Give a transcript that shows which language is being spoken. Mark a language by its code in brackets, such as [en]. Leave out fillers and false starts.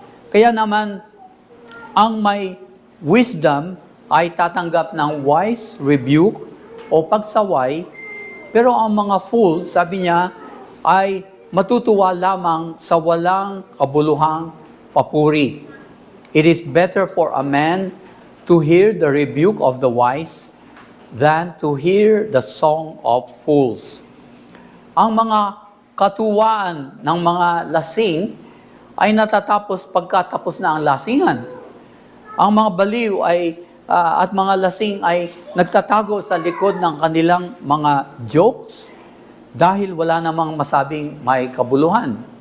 [tl] Kaya naman, ang may wisdom ay tatanggap ng wise rebuke o pagsaway, pero ang mga fools, sabi niya, ay matutuwa lamang sa walang kabuluhang papuri. [en] It is better for a man to hear the rebuke of the wise than to hear the song of fools. [tl] Ang mga katuwaan ng mga lasing ay natatapos pagkatapos na ang lasingan. Ang mga baliw at mga lasing ay nagtatago sa likod ng kanilang mga jokes dahil wala namang masabing may kabuluhan.